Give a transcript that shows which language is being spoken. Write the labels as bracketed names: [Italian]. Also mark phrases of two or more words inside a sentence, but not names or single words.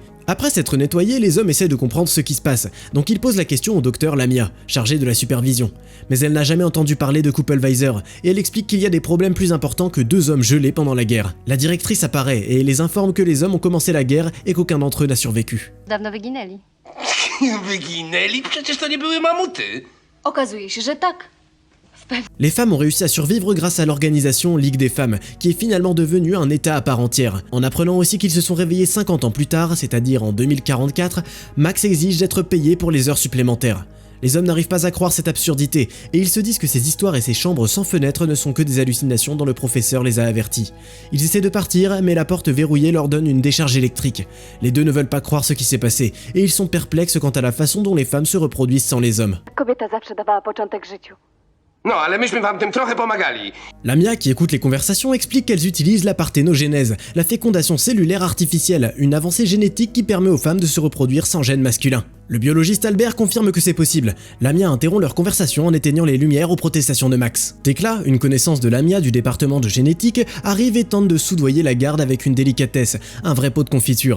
[French] Après s'être nettoyés, les hommes essaient de comprendre ce qui se passe, donc ils posent la question au docteur Lamia, chargée de la supervision. Mais elle n'a jamais entendu parler de Kuppelweiser, et elle explique qu'il y a des problèmes plus importants que 2 hommes gelés pendant la guerre. La directrice apparaît et les informe que les hommes ont commencé la guerre et qu'aucun d'entre eux n'a survécu. [Polish] Dawno wyginęli. Wyginęli? Przecież to nie były mamuty. Okazuje się, że tak. [French] Les femmes ont réussi à survivre grâce à l'organisation Ligue des femmes, qui est finalement devenue un état à part entière. En apprenant aussi qu'ils se sont réveillés 50 ans plus tard, c'est-à-dire en 2044, Max exige d'être payé pour les heures supplémentaires. Les hommes n'arrivent pas à croire cette absurdité, et ils se disent que ces histoires et ces chambres sans fenêtres ne sont que des hallucinations dont le professeur les a avertis. Ils essaient de partir, mais la porte verrouillée leur donne une décharge électrique. Les deux ne veulent pas croire ce qui s'est passé, et ils sont perplexes quant à la façon dont les femmes se reproduisent sans les hommes. [Polish] No, ale myśmy wam tym trochę pomagali. [French] Lamia, qui écoute les conversations, explique qu'elles utilisent la parthénogénèse, la fécondation cellulaire artificielle, une avancée génétique qui permet aux femmes de se reproduire sans gène masculin. Le biologiste Albert confirme que c'est possible. Lamia interrompt leur conversation en éteignant les lumières aux protestations de Max. Tekla, une connaissance de Lamia du département de génétique, arrive et tente de soudoyer la garde avec une délicatesse, un vrai pot de confiture.